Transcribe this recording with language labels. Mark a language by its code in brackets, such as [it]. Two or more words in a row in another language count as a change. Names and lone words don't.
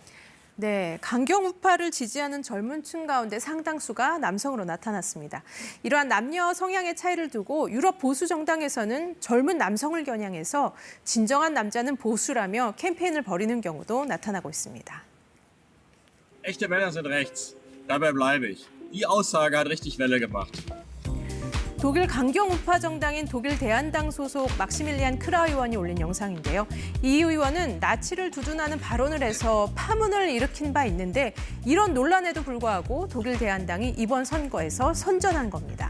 [ko] 네, 강경 우파를 지지하는 젊은 층 가운데 상당수가 남성으로 나타났습니다. 이러한 남녀 성향의 차이를 두고 유럽 보수 정당에서는 젊은 남성을 겨냥해서 진정한 남자는 보수라며 캠페인을 벌이는 경우도 나타나고 있습니다. [de] Echte Männer sind rechts. Dabei bleibe ich. Die Aussage hat richtig Welle gemacht. [ko] 독일 강경 우파 정당인 독일 대한당 소속 막시밀리안 크라 의원이 올린 영상인데요. 이 의원은 나치를 두둔하는 발언을 해서 파문을 일으킨 바 있는데 이런 논란에도 불구하고 독일 대한당이 이번 선거에서 선전한 겁니다.